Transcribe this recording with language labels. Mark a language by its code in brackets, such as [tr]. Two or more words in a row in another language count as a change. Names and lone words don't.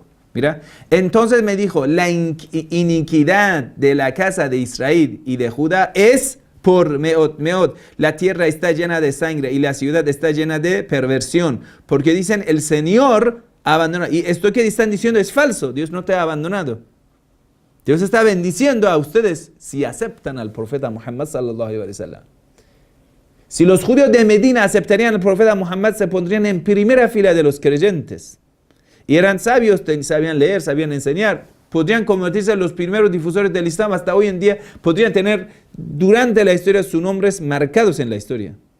[es] Mira, entonces me dijo, la iniquidad de la casa de Israel y de Judá es por [he] מאוד, מאוד. [es] La tierra está llena de sangre y la ciudad está llena de perversión. Porque dicen, el Señor abandonó. Y esto que están diciendo es falso. Dios no te ha abandonado. Dios está bendiciendo a ustedes si aceptan al profeta Muhammad [ar] صلى الله عليه وسلم. [es] Si los judíos de Medina aceptarían al profeta Muhammad, se pondrían en primera fila de los creyentes. Y eran sabios, sabían leer, sabían enseñar. Podrían convertirse en los primeros difusores del Islam. Hasta hoy en día podrían tener durante la historia sus nombres marcados en la historia.